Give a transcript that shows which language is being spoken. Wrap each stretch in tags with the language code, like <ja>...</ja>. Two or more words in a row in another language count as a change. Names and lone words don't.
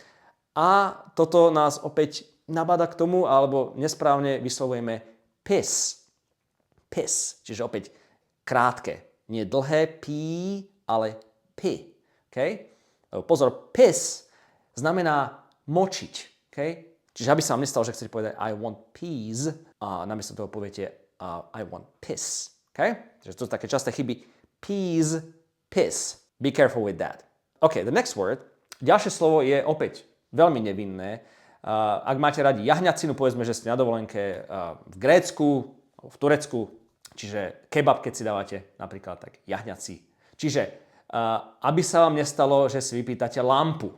<sk>A toto nás opäť nabáda k tomu, alebo nesprávne vyslovujeme piss. Piss, čiže opäť krátke. Nie dlhé pí, ale pi. Okay? Pozor, piss znamená močiť. Okay? Čiže aby sa vám nestalo, že chcete povedať</sk> <en>I want peas</en> <sk>a namiesto toho poviete</sk> <en>I want piss.</en> <sk>Okay? Čiže to sú také časté chyby.</sk> <en>Peas, piss. Be careful with that. OK, the next word.</en> <sk>Ďalšie slovo je opäť veľmi nevinné. Ak máte radi jahňacinu, povedzme, že ste na dovolenke v Grécku, v Turecku, čiže kebab, keď si dávate napríklad, tak jahňací. Čiže aby sa vám nestalo, že si vypýtate lampu.</sk>